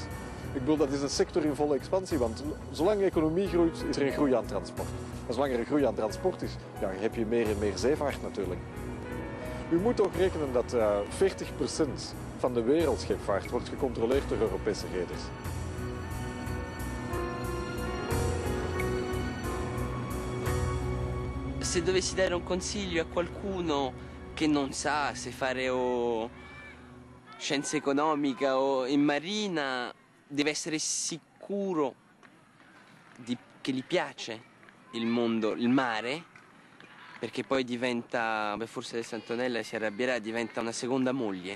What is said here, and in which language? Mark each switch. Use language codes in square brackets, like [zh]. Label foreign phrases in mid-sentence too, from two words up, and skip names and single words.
[nl] Ik bedoel, dat is een sector in volle expansie, want zolang de economie groeit, is er een groei aan transport. En zolang er een groei aan transport is, ja, heb je meer en meer zeevaart natuurlijk. U moet ook rekenen dat 40% van de wereldscheepvaart wordt gecontroleerd door Europese reders. [it] Se dovessi dare un consiglio a qualcuno che non sa se fare o scienza economica o in marina, deve essere sicuro che gli piace il mondo, il mare, perché poi diventa, forse adesso Antonella si arrabbierà, diventa una seconda moglie.